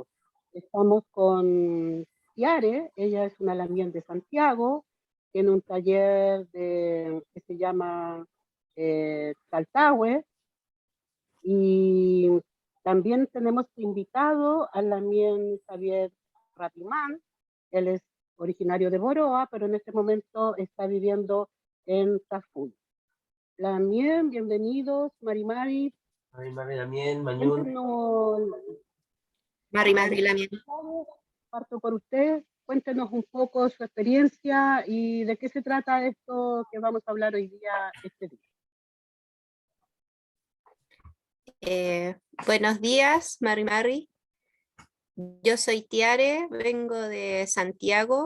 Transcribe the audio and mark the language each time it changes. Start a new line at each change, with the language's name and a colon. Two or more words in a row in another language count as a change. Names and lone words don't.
Spanish: Estamos con Tiare, ella es una Lamien de Santiago, tiene un taller que se llama Taltahue, y también tenemos invitado al Lamien Javier Rapimán. Él es originario de Boroa, pero en este momento está viviendo en Tafú. Lamien, bienvenidos,
Mapuche: Mari Mari. Mari Mari Lamien, Mañún.
Spanish: Cuéntenos,
Mapuche: Mari Mari Lamien.
Spanish: parto por usted, cuéntenos un poco su experiencia y de qué se trata esto que vamos a hablar hoy día, este día. Buenos días,
Mapuche: Mari Mari.
Spanish: Yo soy Tiare, vengo de Santiago.